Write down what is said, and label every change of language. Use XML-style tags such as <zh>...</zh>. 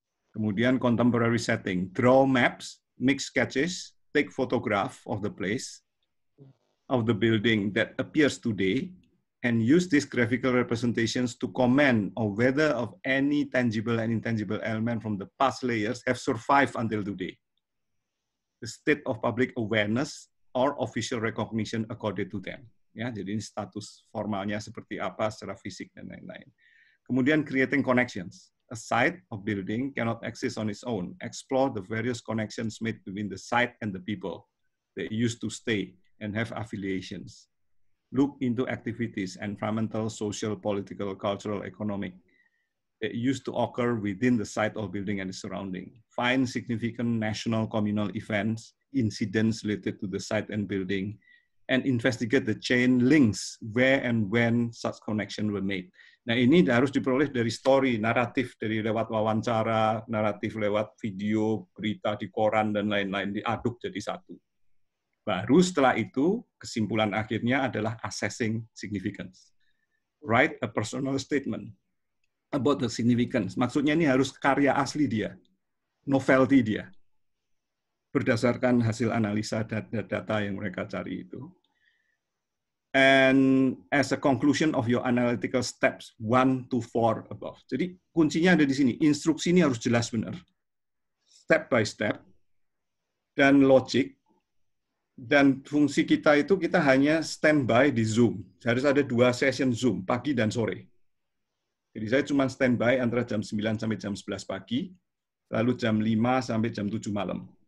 <id>Kemudian</id> <en>contemporary setting, draw maps, make sketches, take photograph of the place, of the building that appears today, and use these graphical representations to comment on whether of any tangible and intangible element from the past layers have survived until today. The state of public awareness or official recognition according to them.</en> <id>Ya, jadi ini status formalnya seperti apa secara fisik dan lain-lain. Kemudian</id> <en>creating connections. A site of building cannot exist on its own. Explore the various connections made between the site and the people that used to stay and have affiliations. Look into activities, environmental, social, political, cultural, economic, that used to occur within the site or building and the surrounding. Find significant national communal events, incidents related to the site and building, and investigate the chain links where and when such connection were made.</en> <id>Nah, ini harus diperoleh dari story, naratif dari lewat wawancara, naratif lewat video, berita di koran, dan lain-lain, diaduk jadi satu. Baru setelah itu, kesimpulan akhirnya adalah assessing significance.</id> <en>Write a personal statement about the significance.</en> <id>Maksudnya ini harus karya asli dia, novelty dia, berdasarkan hasil analisa data yang mereka cari itu.</id> <en>And as a conclusion of your analytical steps 1 to 4 above.</en> <id>Jadi kuncinya ada di sini. Instruksi ini harus jelas benar.</id> <en>Step by step</en> <id>dan logic. Dan fungsi kita itu kita hanya standby di Zoom. Harus ada 2 session Zoom, pagi dan sore. Jadi saya cuma standby antara jam 9 sampai jam 11 pagi, lalu jam 5 sampai jam 7 malam.</id>